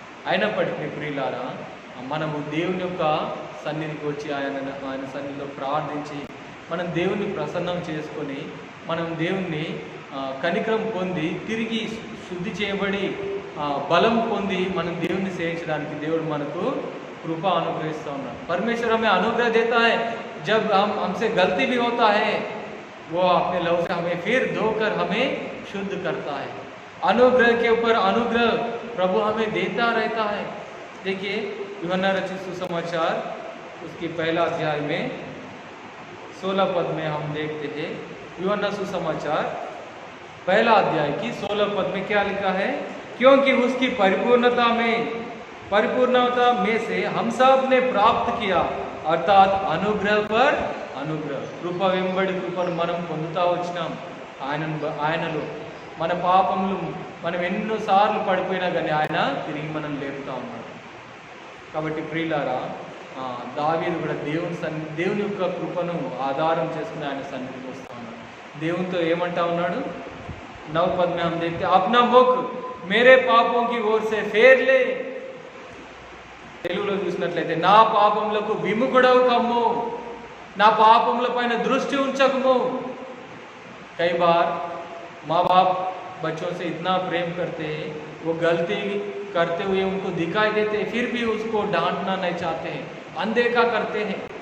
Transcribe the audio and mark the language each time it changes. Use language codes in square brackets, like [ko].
[te] అయినప్పటికీ ప్రియులారా, మనము దేవుని యొక్క సన్నిధికి వచ్చి ఆయన సన్నిధిలో ప్రార్థించి మనం దేవుణ్ణి ప్రసన్నం చేసుకొని మనం దేవుణ్ణి కనికరం పొంది తిరిగి శుద్ధి చేయబడి బలం పొంది మనం దేవుణ్ణి సేవించడానికి దేవుడు మనకు कृपा अनुग्रहिस्ता ఉన్నాడు. [hi] परमेश्वर हमें अनुग्रह देता है जब हमसे गलती भी होता है, वो अपने लहू से हमें फिर धोकर हमें शुद्ध करता है. अनुग्रह के ऊपर अनुग्रह प्रभु हमें देता रहता है. देखिए यूहन्ना रचित सुसमाचार उसकी पहला अध्याय में 16 पद में हम देखते हैं. यूहन्ना सुसमाचार पहला अध्याय की 16 पद में क्या लिखा है, क्योंकि उसकी परिपूर्णता में से हम सब ने प्राप्त किया, अर्थात अनुग्रह पर अनुग्रह. [te] కృప వెంబడి కృపను మనం పొందుతా వచ్చినాం. ఆయనలో మన పాపములు మనం ఎన్నోసార్లు పడిపోయినా కానీ ఆయన తిరిగి మనం లేపుతా ఉన్నాడు. కాబట్టి ప్రియులారా, దావీదు కూడా దేవుని యొక్క కృపను ఆధారం చేసుకుని ఆయన సన్నిధికి వస్తూ ఉన్నాడు. దేవునితో ఏమంటా ఉన్నాడు, [hi] 9 पद में हम देखते अपना मुख मेरे पापों की ओर से फेर ले. [te] తెలుగులో చూసినట్లయితే నా పాపములకు విముఖుడవు కమ్ము, నా పాపముల పైన దృష్టి ఉంచకము. [hi] कई बार माँ बाप बच्चों से इतना प्रेम करते हैं, वो गलती करते हुए उनको दिखाई देते हैं, फिर भी उसको डांटना नहीं चाहते हैं, अनदेखा करते हैं.